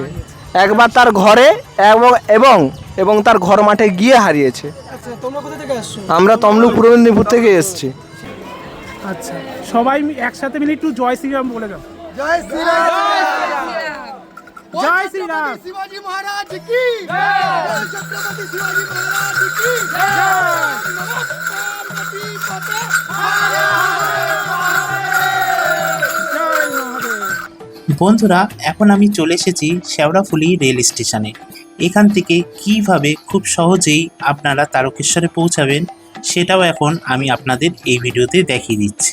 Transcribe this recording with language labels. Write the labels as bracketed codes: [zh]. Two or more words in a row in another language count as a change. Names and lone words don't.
[bn] একবার তার ঘরে এবং তার ঘর মাঠে গিয়ে হারিয়েছে। আমরা তমলুক পূর্ব মেদিনীপুর থেকে এসেছি। আচ্ছা, সবাই একসাথে মিলে একটু জয় শ্রীরাম বলে দাও। জয় শ্রীরাম, জয় শ্রীরাম। [hi] शिवाजी महाराज की जय, छत्रपति शिवाजी महाराज की जय, नमस्कार पार्वती पते हरे [bn] বন্ধুরা, এখন আমি চলে এসেছি শেওড়াফুলি রেল স্টেশনে। এখান থেকে কিভাবে খুব সহজেই আপনারা তারকেশ্বরে পৌঁছাবেন সেটাও এখন আমি আপনাদের এই ভিডিওতে দেখিয়ে দিচ্ছি।